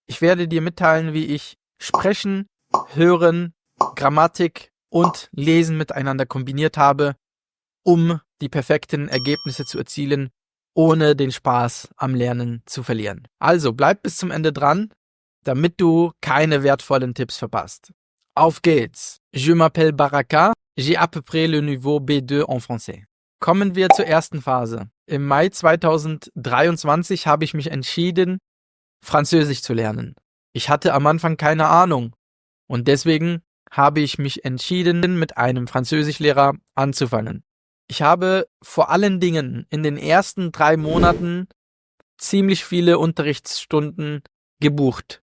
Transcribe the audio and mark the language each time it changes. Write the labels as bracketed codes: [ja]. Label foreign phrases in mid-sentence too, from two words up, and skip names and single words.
[de] Ich werde dir mitteilen, wie ich Sprechen, Hören, Grammatik und Lesen miteinander kombiniert habe, um die perfekten Ergebnisse zu erzielen, ohne den Spaß am Lernen zu verlieren. Also bleib bis zum Ende dran, damit du keine wertvollen Tipps verpasst. Auf geht's! [fr] Je m'appelle Baraka, j'ai à peu près le niveau B2 en français. [de] Kommen wir zur ersten Phase. Im Mai 2023 habe ich mich entschieden, Französisch zu lernen. Ich hatte am Anfang keine Ahnung und deswegen habe ich mich entschieden, mit einem Französischlehrer anzufangen. Ich habe vor allen Dingen in den ersten 3 Monaten ziemlich viele Unterrichtsstunden gebucht.